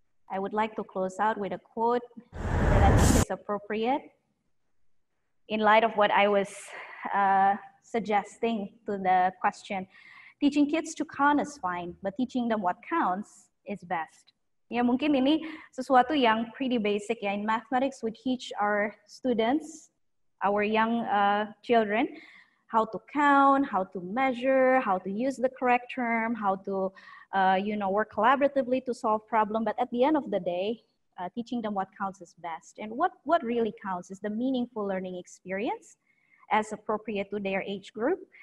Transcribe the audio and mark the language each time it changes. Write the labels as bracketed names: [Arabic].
[English] I would like to close out with a quote that I think is appropriate in light of what I was suggesting to the question. Teaching kids to count is fine, but teaching them what counts is best. [Indonesian] Ya, mungkin ini sesuatu yang [English] pretty basic [Indonesian] ya. [English] In mathematics, we teach our students, our young children, how to count, how to measure, how to use the correct term, how to work collaboratively to solve problems. But at the end of the day, teaching them what counts is best. And what really counts is the meaningful learning experience as appropriate to their age group.